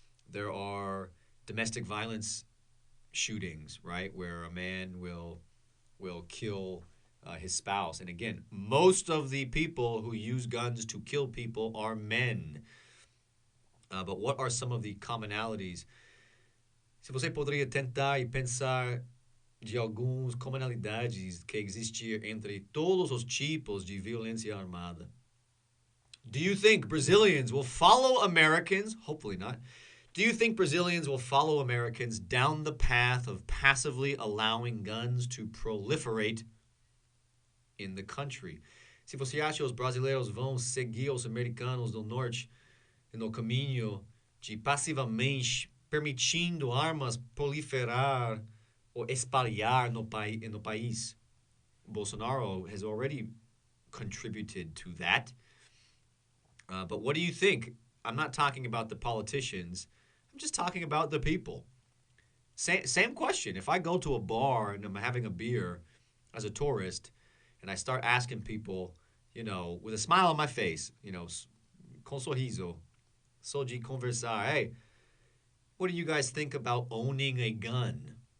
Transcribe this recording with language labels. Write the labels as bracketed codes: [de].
[en] There are domestic violence shootings, right, where a man will kill his spouse. And again, most of the people who use guns to kill people are men. But what are some of the commonalities? [pt] Se você poderia tentar e pensar de algumas commonalidades que existem entre todos os tipos de violência armada. [en] Do you think Brazilians will follow Americans? Hopefully not. Do you think Brazilians will follow Americans down the path of passively allowing guns to proliferate in the country? [pt] Se você acha que os brasileiros vão seguir os americanos do norte no caminho de passivamente permitindo armas proliferar ou espalhar no país? [en] Bolsonaro has already contributed to that. But what do you think? I'm not talking about the politicians. I'm just talking about the people. Same question. If I go to a bar and I'm having a beer as a tourist and I start asking people, with a smile on my face, [pt] com sorriso, só de conversar, [en] hey, what do you guys think about owning a gun?